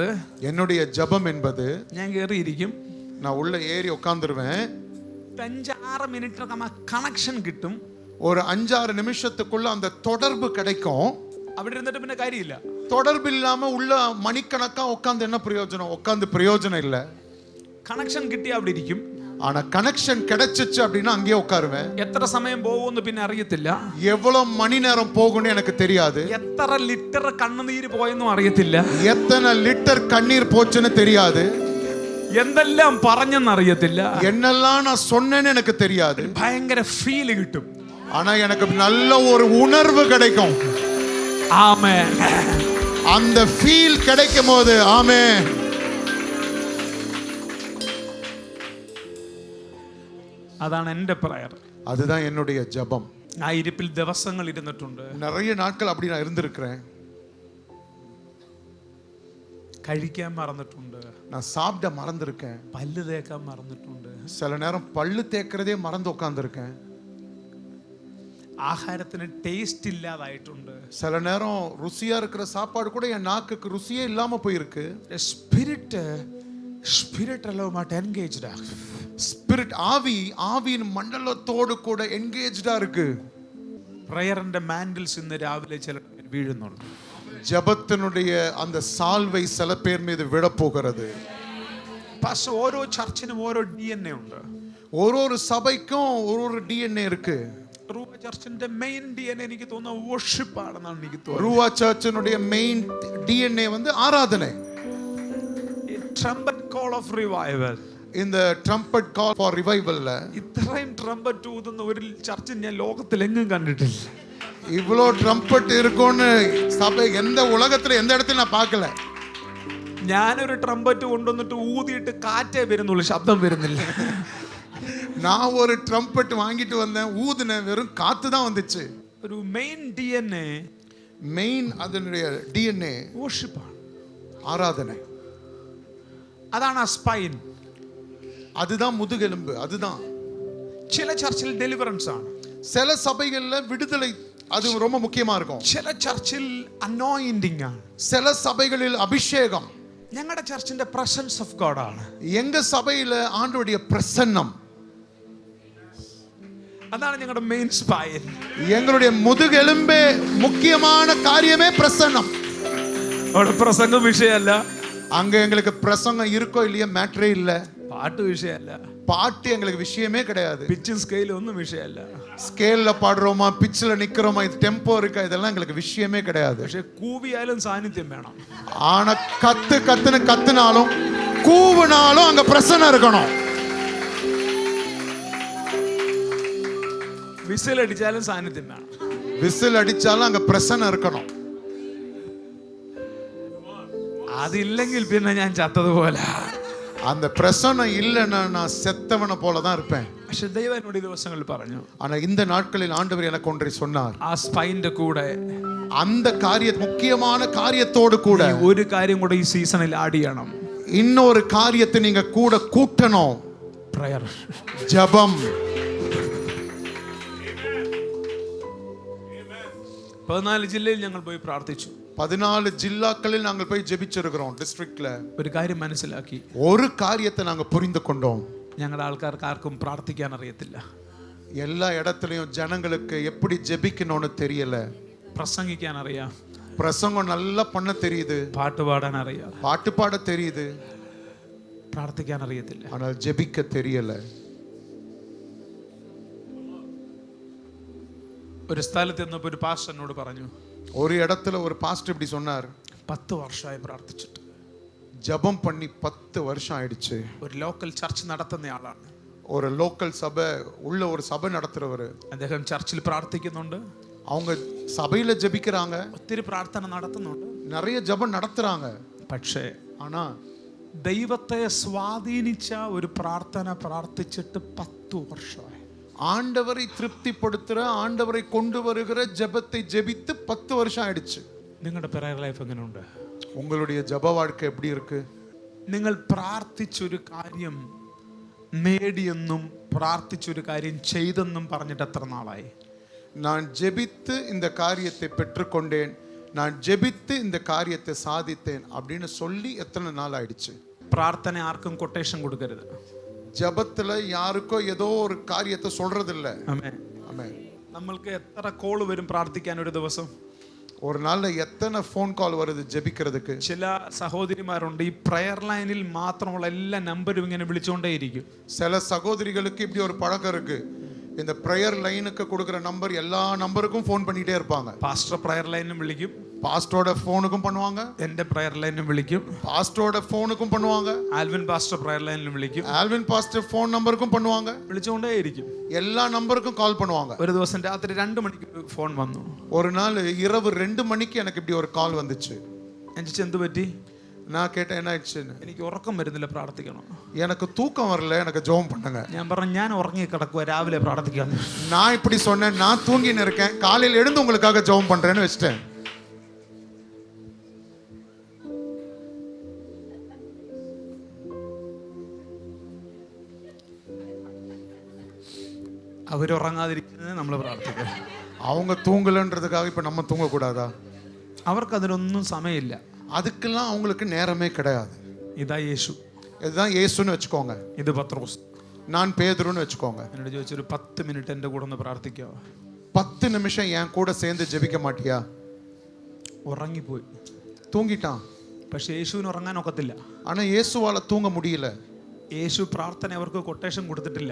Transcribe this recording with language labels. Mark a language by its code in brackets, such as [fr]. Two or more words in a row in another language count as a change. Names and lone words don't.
[ta] என்னுடைய ஜெபம் என்பது, [ml] ഞാൻ കയറിയിരിക്കും, [ta] நான் உள்ள ஏறி உட்கார்ந்துருவேன், [ml] 5-6 മിനിറ്റ് കണക്ഷൻ കിട്ടും, [ta] ஒரு 5-6 நிமிஷத்துக்குள்ள அந்த தொடர்பு கிடைக்கும். [ml] അവിടെ ഇരുന്നിട്ട് പിന്നെ കാര്യമില്ല. [ta] தொடர்பு இல்லாம உள்ள மணிக்கணக்கா உட்கார்ந்து என்ன பிரயோஜனம்? உட்கார்ந்து பிரயோஜனம் இல்ல. [ml] കണക്ഷൻ കിട്ടി അവിടെ ഇരിക്കും, [ta] ஆனா கனெக்ஷன் கிடைச்சிச்சு அப்படின்னா அங்கேயே உட்காருவேன். [ml] എത്ര സമയം പോകുമെന്ന് പിന്നെ അറിയത്തില്ല, [ta] எவ்வளவு மணி நேரம் போகும்னு எனக்கு தெரியாது, [ml] എത്ര ലിറ്റർ കണ്ണുനീര് പോയെന്നും അറിയത്തില്ല, [ta] எத்தனை லிட்டர் கண்ணீர் போச்சுன்னு தெரியாது, [ml] എന്തെല്ലാം പറഞ്ഞെന്ന് അറിയത്തില്ല, [ta] என்னெல்லாம் நான் சொன்னேன்னு எனக்கு தெரியாது. [ml] ഭയങ്കര ഫീൽ കിട്ടും. [ta] ஆனா எனக்கு நல்ல ஒரு உணர்வு கிடைக்கும். [ml] ആമേൻ. [ta] அந்த ஃபீல் கிடைக்கும் போது ஆமென். [ml] അതാണ് എൻ്റെ പ്രയർ. [ta] அதுதான் என்னுடைய ஜெபம். [ml] ആ ഇരിപ്പിൽ ദിവസങ്ങൾ ഇരുന്നിട്ടുണ്ട്, [ta] நிறைய நாட்கள் அப்படி நான் இருந்திருக்கிறேன். [ml] കഴിക്കാൻ മറന്നിട്ടുണ്ട്, [ta] நான் சாப்பிட மறந்திருக்கேன், [ml] പല്ല് തേക്കാൻ മറന്നിട്ടുണ്ട്, [ta] சில நேரம் பல்லு தேய்க்கிறதே மறந்து உட்கார்ந்துருக்கேன், [ml] ആഹാരത്തിന് ടേസ്റ്റ് ഇല്ലാതായിട്ടുണ്ട്, [ta] சில நேரம் ருசியா இருக்கிற சாப்பாடு கூட என் நாக்குக்கு ருசியே இல்லாம போயிருக்கு. [ml] സ്പിരിറ്റ് എല്ലാവുമായിട്ട് എൻഗേജ്ഡ് ആണ്. [ta] ஸ்பிரிட் ஆவியின் மண்டலத்தோடு கூட என்கேஜ்டா இருக்கு. [en] prayer's mantles [ml] ഇന്ന് രാവിലെ ചില വീഴുന്നുണ്ട്. [ta] ஜெபத்தினுடைய அந்த சால்வை சில பேர் மீது விழ போகிறது. [ml] പക്ഷെ ഓരോ ചർച്ചിനും ഓരോ DNA ഉണ്ട്, [ta] ஒரு சபைக்கும் ஒரு DNA இருக்கு. [ml] റൂവ ചർച്ചിന്റെ [en] main DNA [ml] എനിക്ക് തോന്നുന്നു വർഷിപ്പ് ആണെന്നാണ് എനിക്ക് തോന്നുന്നത്. [ta] ரூவா சர்ச்சினுடைய [en] main DNA [ta] வந்து ஆராதனை. [en] trumpet call of revival, [ta] இந்த [en] trumpet call for revival [ml] ഇത്രയും ട്രംപറ്റ് ഊതുന്ന ഒരു ചർച്ച് ഞാൻ ലോകത്തിലെങ്ങും കണ്ടിട്ടില്ല. [ta] இவ்வளோ ட்ரம்பட் இருக்கும்னு சபை எந்த உலகத்துல எந்த இடத்துல நான் பார்க்கல. [ml] ഞാനൊരു ട്രംപറ്റ് കൊണ്ടുവന്നിട്ട് ഊതിയിട്ട് കാറ്റേ വരുന്നുള്ളൂ, ശബ്ദം വരുന്നില്ല. [ta] நான் ஒரு ட்ரம்பட் வாங்கிட்டு வந்தேன், ஊதுனேன், வெறும் காத்து தான் வந்துச்சு. [ml] ഒരു [en] main DNA, [ta] மெயின் அதனுடைய DNA [ml] വർഷിപ്പാണ്, [ta] ஆராதனை. [ml] അതാണ് ആ സ്പൈൻ, [ta] அதுதான் முதுகெலும்பு. அதுதான் [ml] ചില ചർച്ചിൽ ഡെലിവറൻസ് ആണ്, [ta] சில சபைகள்ல விடுதலை அது ரொம்ப முக்கியமா இருக்கும். [ml] ചില ചർച്ചിൽ അനോയിന്റിംഗ് ആണ്, [ta] சில சபைகளில் அபிஷேகம். [ml] ഞങ്ങളുടെ ചർച്ചിന്റെ [en] presence of God [ml] ആണ്. [ta] எங்க சபையில ஆண்டவருடைய பிரசன்னம், [ml] അതാണ് ഞങ്ങളുടെ [en] main spine. [ta] எங்களுடைய முதுகெலும்பே முக்கியமான காரியமே பிரசன்னம். [ml] അവിടെ പ്രസംഗം വിഷയമല്ല, [ta] அங்க எங்களுக்கு பிரசங்கம் இருக்கோ இல்லையா மேட்டரே இல்ல, [ml] പാട്ട് വിഷയമല്ല, [ta] பாட்டு எங்களுக்கு விஷயமே கிடையாது, [ml] പിച്ചും സ്കെയിലും ഒന്നും വിഷയമല്ല. [ta] ஸ்கேல்ல பாடுறோமா பிச்சில் நிக்கிறோமா இது டெம்போ இருக்கா இதெல்லாம் எங்களுக்கு விஷயமே கிடையாது. [ml] പക്ഷെ കൂവിയാലും സാന്നിധ്യം വേണം. [ta] ஆனா கத்துனாலும் கூவுனாலும் அங்க பிரசன்னம் இருக்கணும். [ml] വിസിൽ അടിച്ചാലും സാന്നിധ്യം വേണം. [ta] விசில் அடிச்சாலும் அங்க பிரசன்னம் இருக்கணும். [ml] അതില്ലെങ്കിൽ പിന്നെ ഞാൻ ചത്തതുപോലെ. [ta] அந்த பிரசன்னம் இல்லைன்னா நான் செத்தவனை போல தான் இருப்பேன். [ml] പക്ഷെ ദൈവം എന്നോട് ഈ ദിവസങ്ങളിൽ പറഞ്ഞു, [ta] ஆனா இந்த நாட்களில் ஆண்டவர் எனக்கு ஒன்றை சொன்னார். [ml] ആ സ്പൈന്റെ കൂടെ [ta] அந்த முக்கியமான காரியத்தோடு கூட [ml] ഒരു കാര്യം കൂടെ ഈ സീസണിൽ ആഡ് ചെയ്യണം. [ta] இன்னொரு காரியத்தை நீங்க கூட கூட்டணும். [ml] പ്രയർ, [ta] ஜெபம். [ml] 14 ജില്ലയിൽ ഞങ്ങൾ പോയി പ്രാർത്ഥിച്ചു. [ta] 14 ജില്ലാக்களில் நாங்கள் போய் ஜெபிச்சிருக்கிறோம். டிஸ்ட்ரிக்ட்ல [ml] ഒരു കാര്യം മനസ്സിലാക്കി, [ta] ஒரு காரியத்தை நாங்க புரிந்து கொண்டோம். [ml] ഞങ്ങളുടെ ആൾക്കാർക്ക് ആർക്കും പ്രാർത്ഥിക്കാൻ അറിയത്തില്ല. [ta] எல்லா இடத்துலயும் ஜனங்களுக்கு எப்படி ஜெபிக்கணும்னு தெரியல. [ml] പ്രസംഗിക്കാൻ അറിയാം, [ta] பிரசங்கம் நல்லா பண்ண தெரியுது, [ml] പാട്ട് പാടാൻ അറിയാം, [ta] பாட்டு பாட தெரியுது, [ml] പ്രാർത്ഥിക്കാൻ അറിയത്തില്ല. [ta] ஆனால் ஜெபிக்க தெரியல. [ml] ഒരു സ്ഥലത്ത് ചെന്നപ്പോൾ ഒരു പാസ്റ്റർ എന്നോട് പറഞ്ഞു, [ta] ஒரு இடத்துல ஒரு பாஸ்டர் இப்படி சொன்னார், [ml] 10 വർഷമായി പ്രാർത്ഥിച്ചിട്ട്, [ta] ஜெபம் பண்ணி 10 வருஷம் ஆயிடுச்சு. [ml] ഒരു [en] local church [ml] നടത്തുന്നയാളാണ്, [ta] ஒரு லோக்கல் சபை உள்ள ஒரு சபை நடத்துறவர். [ml] അദ്ദേഹം ചർച്ചിൽ പ്രാർത്ഥിക്കുന്നുണ്ട്, [ta] அவங்க சபையில ஜெபிக்கிறாங்க, [ml] ഒത്തിരി പ്രാർത്ഥന നടത്തുന്നുണ്ട്, [ta] நிறைய ஜெபம் நடத்துறாங்க. [ml] പക്ഷേ [ta] ஆனா [ml] ദൈവത്തെ സ്വാധീനിച്ച ഒരു പ്രാർത്ഥന പ്രാർത്ഥിച്ചിട്ട് 10 വർഷമായി. [ta] ஆண்டவரை திருப்திப்படுத்துற, ஆண்டவரை கொண்டு வருகிற ஜெபத்தை ஜெபித்து 10 வருஷம் ஆயிடுச்சு. [ml] നിങ്ങളുടെ [en] prayer life [ml] എങ്ങനെയുണ്ട്? [ta] உங்களுடைய ஜெப வாழ்க்கை எப்படி இருக்கு? [ml] നിങ്ങൾ പ്രാർത്ഥിച്ചൊരു കാര്യം നേടിയെന്നും പ്രാർത്ഥിച്ചൊരു കാര്യം ചെയ്തെന്നും പറഞ്ഞിട്ട് എത്ര നാളായി? [ta] நான் ஜெபித்து இந்த காரியத்தை பெற்றுக்கொண்டேன், நான் ஜெபித்து இந்த காரியத்தை சாதித்தேன் அப்படின்னு சொல்லி எத்தனை நாள் ஆயிடுச்சு? [ml] പ്രാർത്ഥന ആർക്കും കൊട്ടേഷൻ കൊടുക്കരുത്. [ta] ஜெபத்துல யாருக்கோ ஏதோ ஒரு காரியத்தை சொல்றது இல்ல. [ml] ആമേൻ. [ta] ஆமென். [ml] നമ്മൾക്ക് എത്ര കോൾ വരും പ്രാർത്ഥിക്കാൻ ഒരു ദിവസം? [ta] ஒரு நாள்ல எத்தனை [en] phone call [ta] வருது ஜெபிக்கிறதுக்கு? [ml] ചില സഹോദരിമാരുണ്ട്, ഈ [en] prayer line [ml] മാത്രമുള്ള എല്ലാ നമ്പരും ഇങ്ങനെ വിളിച്ചുകൊണ്ടേയിരിക്കും. [ta] சில சகோதரிகளுக்கு இப்படி ஒரு பழக்கம் இருக்கு, இந்த [en] prayer line [ta] கொடுக்கிற நம்பர் எல்லா நம்பருக்கும் ஃபோன் பண்ணிட்டே இருப்பாங்க. [en] pastor prayer line [ml] വിളിക്കും, [ta] பாஸ்டரோட ஃபோனுக்கும் பண்ணுவாங்க, [ml] എന്റെ [en] prayer line [ml] വിളിക്കും, [ta] பாஸ்டரோட ஃபோனுக்கும் பண்ணுவாங்க, [ml] ആൽവിൻ [en] pastor prayer line [ml] വിളിക്കും, [ta] ஆல்வின் [en] pastor phone number [ta] பண்ணுவாங்க, [ml] വിളിച്ചുകൊണ്ടേയിരിക്കും. [ta] எல்லா நம்பருக்கும் கால் பண்ணுவாங்க. [ml] ഒരു ദിവസം രാത്രി 2 മണിക്ക് ഫോൺ വന്നു. [ta] ஒரு நாள் இரவு 2 மணிக்கு எனக்கு இப்படி ஒரு கால் வந்துச்சு. [ml] ഞാൻ ചോദിച്ചു, എന്ത് പറ്റി? [ta] நான் கேட்டேன், என்ன ஆயிடுச்சுன்னு. [ml] എനിക്ക് ഉറക്കം വരുന്നില്ല, പ്രാർത്ഥിക്കണം. [ta] எனக்கு தூக்கம் வரல, எனக்கு ஜெபம் பண்ணுங்க. [ml] ഞാൻ പറഞ്ഞു, ഞാൻ ഉറങ്ങി കിടക്കുക, രാവിലെ പ്രാർത്ഥിക്കാം. [ta] நான் இப்படி சொன்னேன், நான் தூங்கின்னு இருக்கேன், காலையில் எழுந்து உங்களுக்காக ஜெபம் பண்றேன்னு வச்சிட்டேன். [ml] അവരുറങ്ങാതിരിക്കുന്നത് നമ്മൾ പ്രാർത്ഥിക്കുക. [ta] அவங்க தூங்கலன்றதுக்காக இப்ப நம்ம தூங்க கூடாதா? [ml] അവർക്ക് അതിനൊന്നും സമയമില്ല. [ta] அதுக்கெல்லாம் அவங்களுக்கு நேரமே கிடையாது. [ml] ഇതാ യേശു, [ta] இதுதான் இயேசுன்னு வச்சுக்கோங்க, [ml] ഇത് പത്രോസ്. [ta] நான் பேதுருன்னு வச்சுக்கோங்க. [ml] എന്നോട് ചോദിച്ചൊരു 10 മിനിറ്റ് എൻ്റെ കൂടെ ഒന്ന് പ്രാർത്ഥിക്കാവോ? [ta] 10 நிமிஷம் என் கூட சேர்ந்து ஜெபிக்க மாட்டியா? [ml] ഉറങ്ങിപ്പോയി. [ta] தூங்கிட்டான். [ml] പക്ഷെ യേശുവിന് ഉറങ്ങാൻ ഒക്കത്തില്ല. [ta] ஆனா இயேசுவால தூங்க முடியல. [ml] യേശു പ്രാർത്ഥന അവർക്ക് കൊട്ടേഷൻ കൊടുത്തിട്ടില്ല.